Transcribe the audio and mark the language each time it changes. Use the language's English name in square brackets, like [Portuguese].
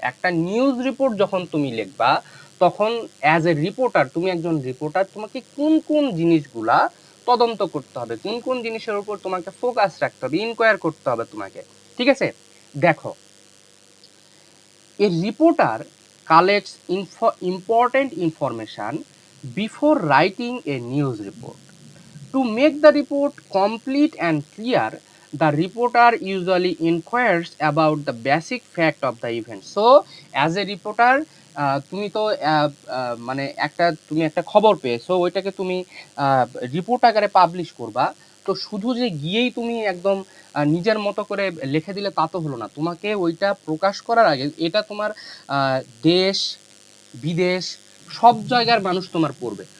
[Bangla] একটা news report যখন তুমি লিখবা তখন অ্যাজ এ রিপোর্টার, তুমি একজন রিপোর্টার, তোমাকে কোন কোন জিনিসগুলা তদন্ত করতে হবে, কোন কোন জিনিসের উপর তোমাকে ফোকাস রাখতে হবে, ইনকোয়ার করতে হবে তোমাকে। ঠিক আছে, দেখো, [English] A reporter collects important information before writing a news report. To make the report complete and clear, the reporter usually inquires about the basic fact of the event. So as a reporter [Bangla] তুমি তো মানে তুমি একটা খবর পেয়েছো, ওইটাকে তুমি report আকারে পাবলিশ করবা। তো শুধু যে গিয়েই তুমি একদম নিজের মতো করে লিখে দিলে তা তো হলো না, তোমাকে ওইটা প্রকাশ করার আগে এটা তোমার দেশ বিদেশ সব জায়গার মানুষ তোমার পড়বে।